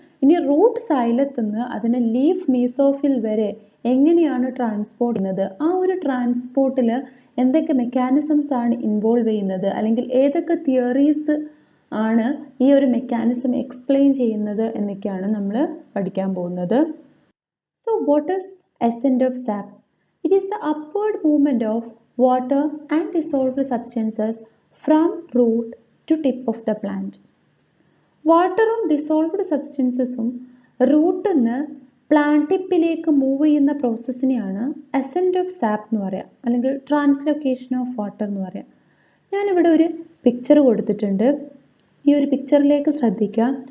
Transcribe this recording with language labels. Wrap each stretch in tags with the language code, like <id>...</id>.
<ml>ഇനി റൂട്ട് സൈലത്തിൽ നിന്ന് അതിനെ ലീഫ് മീസോഫിൽ വരെ എങ്ങനെയാണ് ട്രാൻസ്പോർട്ട് ചെയ്യുന്നത്? ആ ഒരു ട്രാൻസ്പോർട്ടിൽ എന്തൊക്കെ മെക്കാനിസംസ് ആണ് ഇൻവോൾവ് ചെയ്യുന്നത്, അല്ലെങ്കിൽ ഏതൊക്കെ തിയറീസ് ആണ് ഈ ഒരു മെക്കാനിസം എക്സ്പ്ലെയിൻ ചെയ്യുന്നത് എന്നൊക്കെയാണ് നമ്മൾ പഠിക്കാൻ പോകുന്നത്.</ml> <en>So what is ascent of sap? It is the upward movement of water and dissolved substances from root to tip of the plant.</en> <ml>വാട്ടറും ഡിസോൾവ്ഡ് സബ്സ്റ്റൻസസും റൂട്ടിൽ നിന്ന് പ്ലാന്റ് ടിപ്പിലേക്ക് മൂവ് ചെയ്യുന്ന പ്രോസസ്സിനെയാണ് ascent of sap എന്ന് പറയാം, അല്ലെങ്കിൽ ട്രാൻസ്ലൊക്കേഷൻ ഓഫ് വാട്ടർ എന്ന് പറയാം. ഞാനിവിടെ ഒരു പിക്ചർ കൊടുത്തിട്ടുണ്ട്. ഈ ഒരു പിക്ചറിലേക്ക് ശ്രദ്ധിക്കുക.</ml>